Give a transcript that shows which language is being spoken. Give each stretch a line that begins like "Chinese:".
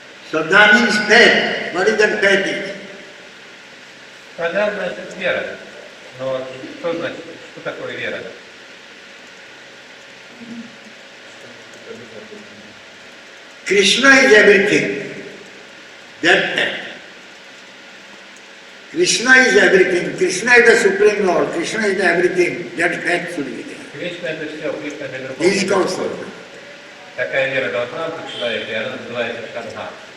English: Shraddha means faith. What is that faith?
Russian: Шрадха значит вера. Но что значит, что такое вера?
English: Krishna is everything. That Krishna is everything. Krishna is the Supreme Lord. Krishna is the everything. That fact should be there.
Russian: Кришна это все, Кришна это
English: This is called
Russian: Верховный.
English: Sadhu.
Russian: Такая вера должна быть у человека, и она называется шрадха.